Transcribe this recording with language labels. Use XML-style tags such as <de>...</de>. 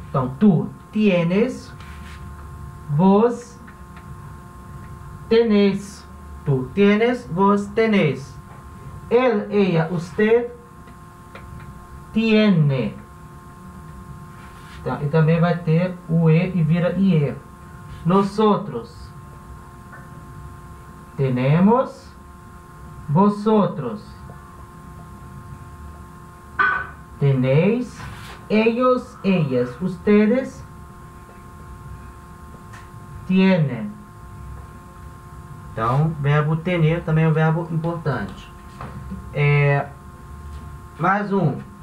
<pt>Então,</pt> <es>tu tienes, vos tenéis. Tu tienes, vos tenéis. Él, ella, usted tiene.</es> <pt>Tá, e também vai ter o e vira ie.</pt> <es>Nosotros tenemos, vosotros tenéis, ellos, ellas, ustedes tienen.</es> <pt>Então, verbo tener também é um verbo importante. Mais um.</pt>